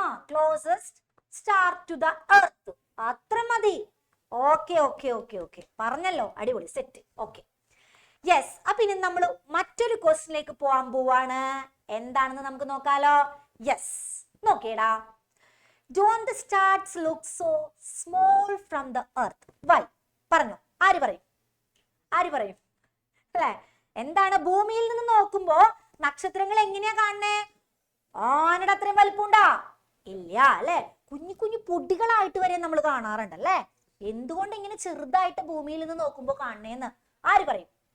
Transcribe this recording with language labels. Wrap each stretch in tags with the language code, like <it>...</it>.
<en>Closest star to the earth.</en> <ml>അത്ര മതി. Okay പറഞ്ഞല്ലോ, അടിപൊളി, സെറ്റ്. Okay, yes. അപ്പൊ ഇനി നമ്മൾ മറ്റൊരു ക്വസ്റ്റ്യനിലേക്ക് പോവാൻ പോവാണ്. എന്താണെന്ന് നമുക്ക് നോക്കാലോ. Yes, നോക്കിയടാ.</ml> <en>Don't the stars look so small from the earth?</en> <ml>Why? പറഞ്ഞു. ആര് പറയും? അല്ലെ? എന്താണ്? ഭൂമിയിൽ നിന്ന് നോക്കുമ്പോ നക്ഷത്രങ്ങൾ എങ്ങനെയാ കാണണേ? ആനയുടെ അത്രയും വലിപ്പമുണ്ടാ? ഇല്ല, അല്ലെ? കുഞ്ഞു കുഞ്ഞു പൊടികളായിട്ട് വരെ നമ്മൾ കാണാറുണ്ട്, അല്ലെ? എന്തുകൊണ്ട് ഇങ്ങനെ ചെറുതായിട്ട് ഭൂമിയിൽ നിന്ന് നോക്കുമ്പോ കാണണേന്ന് ആര് പറയും?</ml>